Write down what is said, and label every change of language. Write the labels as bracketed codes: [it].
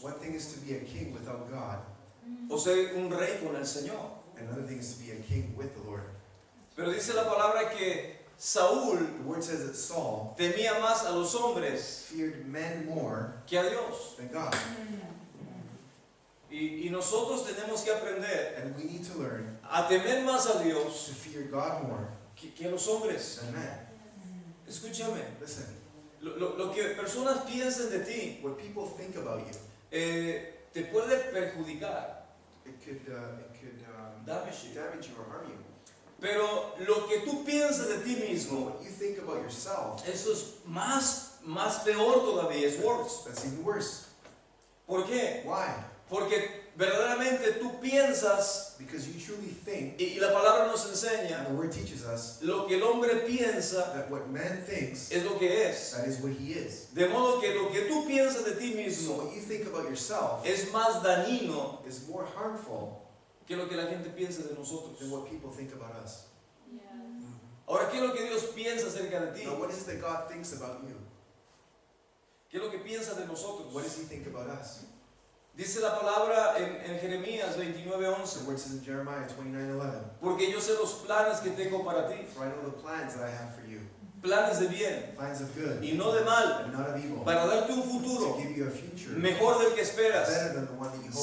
[en] One thing is to be a king without God. [es] o ser un rey con el Señor. [en] Another thing is to be a king with the Lord. [es] Pero dice la palabra que Saúl [en] The word says that Saul [es] temía más a los hombres [en] feared men more [es] que a Dios. [en] than God. [es] Y nosotros tenemos que aprender [en] And we need to learn [es] a temer más a [en] to [es] Dios [en] fear God more [es] que a los hombres. [en] than men. [es] Escúchame, [en] Listen, [es] lo que personas piensen de ti [en] what people think about you, [es] te puede perjudicar, [en] it could damage you. damage you or harm you. [es] Pero lo que tú piensas de ti [en] So [es] mismo, [en] what you think about yourself, [es] eso es más peor todavía, es [en] worse. that's even worse. [es] ¿Por qué? [en] Why? [es] Porque verdaderamente tú piensas, [en] Because you truly think, [es] y la palabra nos [en] and [es] enseña, [en] the word teaches us, [es] lo que el hombre piensa [en] that what man thinks, [es] es lo que es. [en] that is what he is. [es] De modo que lo que tú piensas de ti [en] So [es] mismo [en] what you think about yourself [es] es más dañino [en] is more harmful [es] que lo que la gente piensa de nosotros. [en] than what people think about us. [es] Ahora, ¿qué es lo que Dios piensa acerca de ti? [en] Now, what is it that God thinks about you? [es] ¿Qué es lo que piensa de nosotros? [en] What does he think about us? [es] Dice la palabra en Jeremías 29:11, [en] The word says in Jeremiah 29:11, [es] porque yo sé los planes que tengo para ti, [en] for I know the plans that I have for you, [es] planes de bien [en] plans of good [es] y no de mal, [en] and not of evil, [es] para darte un [en] to [es] futuro [en] give you a future [es] mejor del que esperas. [en] better than the one that you hope